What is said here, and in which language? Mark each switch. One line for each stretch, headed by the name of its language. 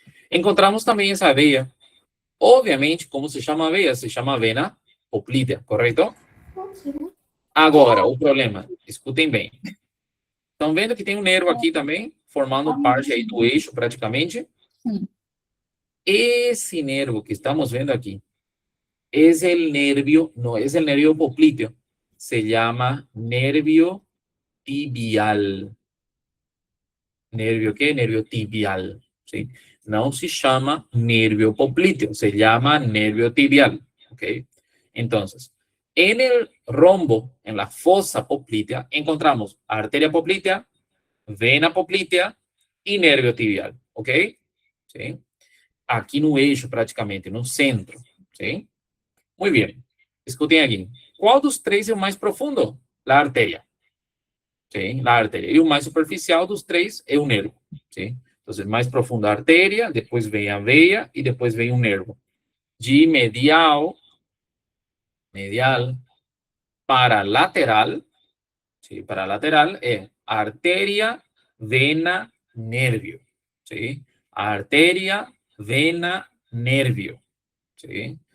Portuguese: Encontramos também essa veia. Obviamente, como se chama a veia? Se chama vena poplítea, correto? Agora, o problema, escutem bem. Estão vendo que tem um nervo aqui também, formando parte aí do eixo, praticamente? Sim. Esse nervo que estamos vendo aqui,
Spanish: es el nervio, no es el nervio popliteo, se llama nervio tibial. ¿Nervio qué? Nervio tibial, ¿sí? No se llama nervio popliteo, se llama nervio tibial, ¿ok? Entonces, en el rombo, en la fosa poplitea, encontramos arteria poplitea, vena poplitea y nervio tibial, ¿ok?
Portuguese: ¿Sí? Aqui no eixo, praticamente, no centro, ¿sí?
Spanish: Muy bien.
Portuguese: Escutem aqui. Qual dos três é o mais profundo? A artéria. Sim, a artéria. E o mais superficial dos três é o nervo. Sim? Então, mais profunda a artéria, depois vem a veia e depois vem o nervo. De medial para lateral, ¿sí? Para lateral é artéria, vena, nervio, ¿sí? Artéria, vena, nervio, ¿sí?